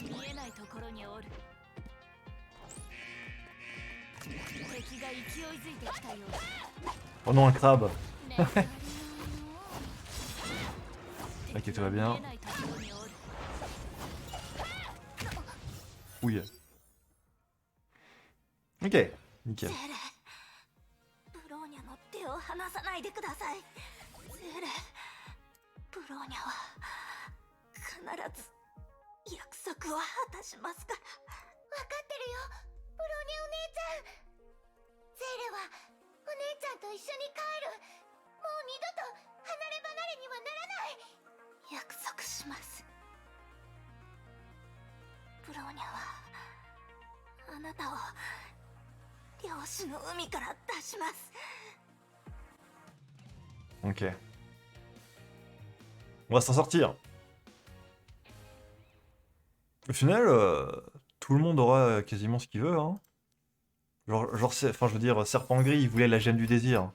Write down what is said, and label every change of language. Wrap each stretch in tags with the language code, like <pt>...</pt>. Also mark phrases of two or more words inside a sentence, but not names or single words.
<fr>Oh non, un crabe. Ok, tout va bien. Oui. Ok, nickel.</fr> <ja>ブローニャの手を離さないでください。セーレ、ブローニャは必ず約束を果たしますから。分かってるよ、ブローニャお姉ちゃん。セーレはお姉ちゃんと一緒に帰る。もう二度と離れ離れにはならない。約束します。ブローニャはあなたを漁師の海から出します。</ja> <fr>Ok. On va s'en sortir. Au final, tout le monde aura quasiment ce qu'il veut. Hein. Enfin, je veux dire, Serpent Gris, il voulait la gemme du désir.</fr>